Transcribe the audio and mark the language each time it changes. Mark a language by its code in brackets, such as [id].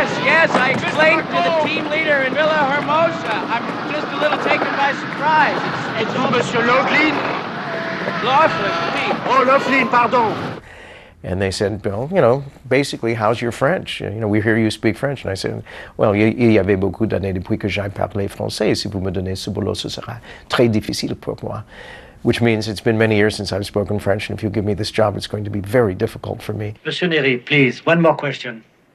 [en] Yes, I explained to the team leader in Villa Hermosa. I'm just a little taken by surprise. It's all [fr] Monsieur Laughlin? Laughlin. Oh, Laughlin, pardon. [en] And they said, Bill, basically, how's your French? We hear you speak French. And I said, well, [fr] il y avait beaucoup d'années depuis que j'ai parlé français. Si vous me donnez ce boulot, ce sera très difficile pour moi. [en] Which means it's been many years since I've spoken French, and if you give me this job, it's going to be very difficult for me. Monsieur Nery, please, one more question.